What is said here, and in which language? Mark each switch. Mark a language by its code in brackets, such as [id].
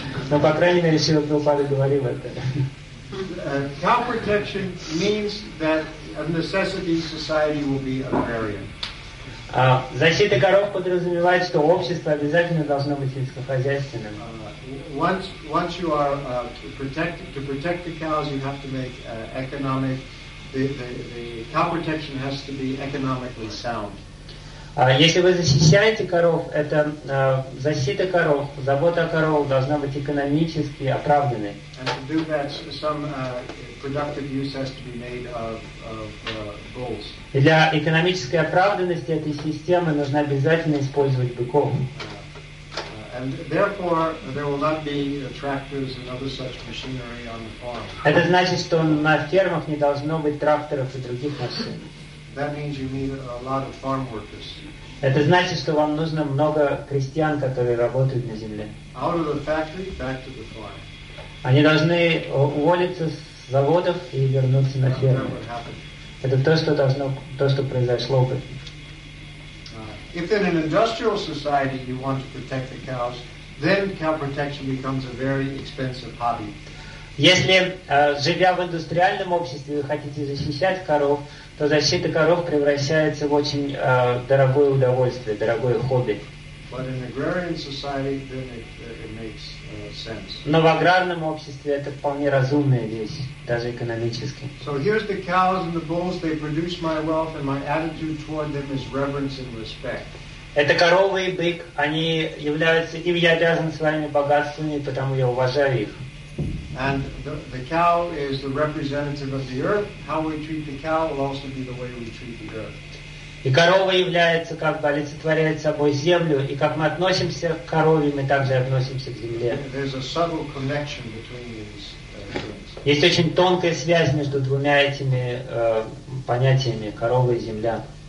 [ru] Но, по крайней мере, Шрила Прабхупада говорил это. [en] Cow protection means that of necessity society will be agrarian. [ru] Защита коров подразумевает, что общество обязательно должно быть сельскохозяйственным. [en] Once you are to protect the cows, you have to make economic the cow protection has to be economically sound. [ru] Если вы защищаете коров, это защита коров, забота о коров должна быть экономически оправданной. [en] And to do that, some productive use has to be made of bulls. [ru] Для экономической оправданности этой системы нужно обязательно использовать быков. [en] And therefore, there will not be tractors and other such machinery on the farm. [ru] Это значит, что на фермах не должно быть тракторов и других машин. [en] That means you need a lot of farm workers. [ru] Это значит, что вам нужно много крестьян, которые работают на земле. [en] Out of the factory, back to the farm. [ru] Они должны уволиться с заводов и вернуться на ферму. Это то, что произошло бы. [en] If in an industrial society you want to protect the cows, then cow protection becomes a very expensive hobby. [ru] Если, живя в индустриальном обществе, вы хотите защищать коров, то защита коров превращается в очень дорогое удовольствие, дорогое хобби. [en] But in agrarian society, then it makes sense. [ru] Но в аграрном обществе это вполне разумная вещь, даже экономически. [en] So here's the cows and the bulls, they produce my wealth, and my attitude toward them is reverence and respect. [ru] Это коровы и бык, они являются, и я обязан своими богатствами, потому я уважаю их. [en] And the cow is the representative of the earth. How we treat the cow will also be the way we treat the earth. [ru] И корова является как бы олицетворяет собой землю, и как мы относимся к корове, мы также относимся к земле. [en] There's a subtle connection between these things. [ru] Есть очень тонкая связь между двумя этими понятиями: корова и земля.